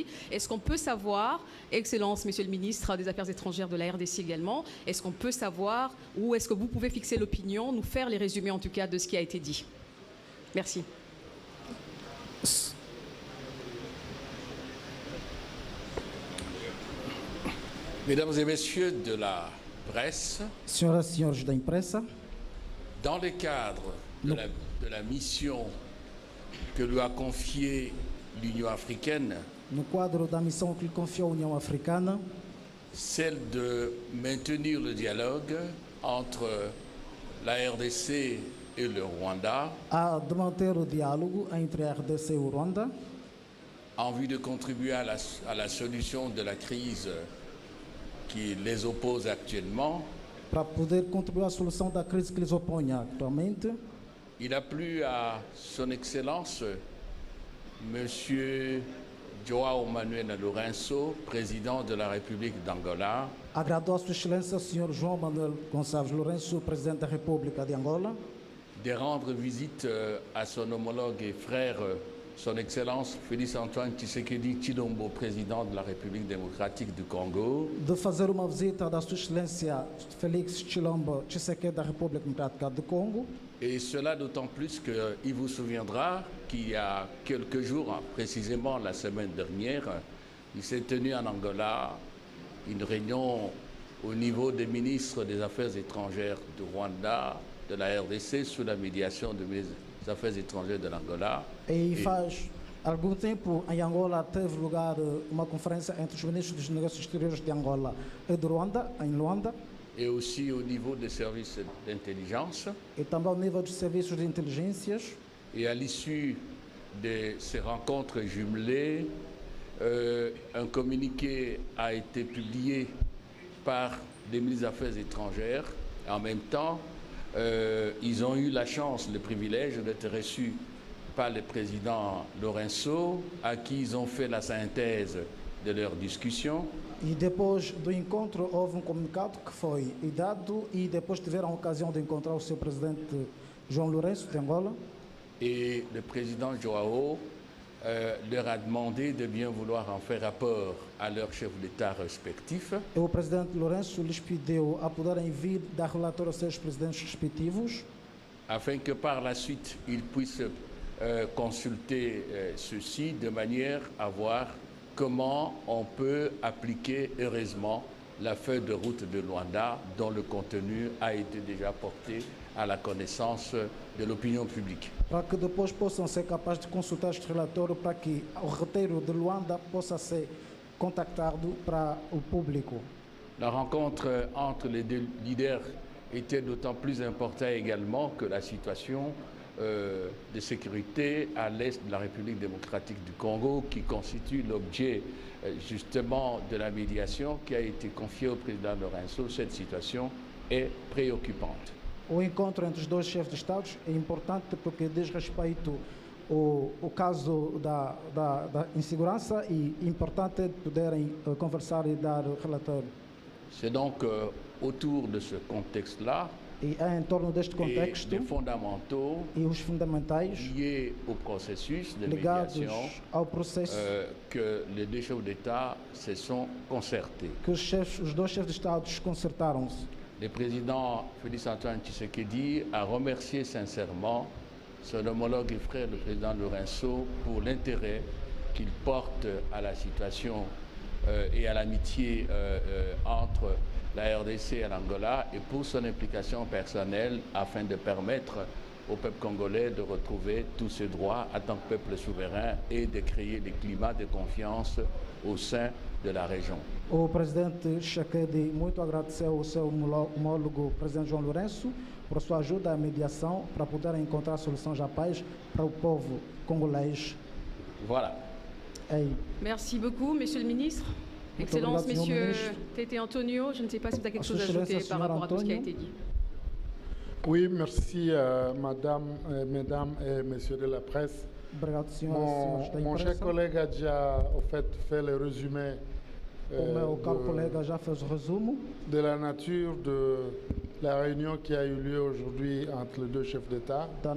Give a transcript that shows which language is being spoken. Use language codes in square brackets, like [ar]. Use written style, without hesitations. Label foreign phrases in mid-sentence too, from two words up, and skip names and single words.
[fr] Est-ce qu'on peut savoir, Excellence, Monsieur le Ministre des Affaires étrangères de la RDC également, est-ce qu'on peut savoir, ou est-ce que vous pouvez fixer l'opinion, nous faire les résumés en tout cas de ce qui a été dit? Merci. Mesdames et messieurs de la presse, [pt] Senhoras e senhores da imprensa, [fr] dans le cadre de la mission que lui a confiée l'Union africaine, [pt] no quadro da missão que lhe confiou a União Africana, [fr] celle de maintenir le dialogue entre la RDC et le Rwanda, [pt] há de manter o diálogo entre a RDC e o Rwanda, [fr] en vue de contribuer à la solution de la crise qui les oppose actuellement. [pt] para poder contribuir à solução da crise que lhes opõe atualmente. [fr] Il a plu à son Excellence, Monsieur Joao Manuel Lourenço, président de la République d'Angola, [pt] Agradou a Sua Excelência, o Sr. João Manuel Gonçalves Lourenço, presidente da República de Angola, [fr] de rendre visite à son homologue et frère, son Excellence Félix-Antoine Tshisekedi Tshilombo, président de la République démocratique du Congo, [pt] de fazer uma visita da Sua Excelência Félix Tshilombo Tshisekedi da República Democrática do Congo. [fr] et cela d'autant plus qu'il vous souviendra qu'il y a quelques jours, précisément la semaine dernière, il s'est tenu en Angola une réunion au niveau des ministres des Affaires étrangères du Rwanda, de la RDC, sous la médiation des Affaires étrangères de l'Angola. [pt] E faz algum tempo em Angola teve lugar uma conferência entre os ministros dos negócios exteriores de Angola e de Ruanda, em Luanda, [fr] et aussi au niveau des services d'intelligence. [pt] e também ao nível dos serviços de inteligências. [fr] Et à l'issue de ces rencontres jumelées, un communiqué a été publié par les ministres des Affaires étrangères. Et en même temps, ils ont eu la chance, le privilège d'être reçus par le président Lourenço, à qui ils ont fait la synthèse de leur discussion. [pt] E depois do encontro houve comunicado que foi dado e depois tiveram a ocasião de encontrar o seu presidente João Lourenço de Angola. [fr] Et le président Joao leur a demandé de bien vouloir en faire rapport à leurs chefs d'État respectifs. [pt] E o presidente Lourenço lhes pediu a poderem vir dar relatório aos seus presidentes respectivos, [fr] afin que par la suite, ils puissent consulter ceci de manière à voir comment on peut appliquer heureusement la feuille de route de Luanda, dont le contenu a été déjà porté à la connaissance de l'opinion publique. [pt] para que depois possam ser capazes de consultar este relatório para que o roteiro de Luanda possa ser contactado para o público. [fr] La rencontre entre les deux leaders était d'autant plus importante également que la situation de sécurité à l'est de la République démocratique du Congo, qui constitue l'objet justement de la médiation qui a été confiée au président Lourenço, cette situation est préoccupante. [pt] O encontro entre os dois chefes de Estados é importante porque diz respeito ao caso da insegurança e importante poderem conversar e dar relatório. [fr] C'est donc autour de ce contexte-là [pt] E é em torno deste [fr] et [pt] contexto [fr] les fondamentaux [pt] e os fundamentais [fr] liés au processus de [pt] ligados [fr] médiation [pt] ao processo [fr] que les deux chefs d'État se sont concertés. [pt] que os dois chefes de Estado concertaram-se. [fr] Le président Félix-Antoine Tshisekedi a remercié sincèrement son homologue et frère, le président Lourenço, pour l'intérêt qu'il porte à la situation et à l'amitié entre la RDC et l'Angola et pour son implication personnelle afin de permettre au peuple congolais de retrouver tous ses droits en tant que peuple souverain et de créer des climats de confiance au sein de la région. [pt] O presidente Tshisekedi muito agradeceu ao seu homólogo, o presidente João Lourenço, por sua ajuda à mediação para poderem encontrar soluções à paz para o povo congolês. [fr] Voilà. Merci beaucoup, Monsieur le Ministre. Excellence, Monsieur Tete Antonio, je ne sais pas si vous avez quelque chose à ajouter par rapport à tout ce qui a été dit. Oui, merci mesdames et messieurs de la presse. Mon cher collègue a déjà fait le résumé de la nature de la réunion qui a eu lieu aujourd'hui entre les deux chefs d'État.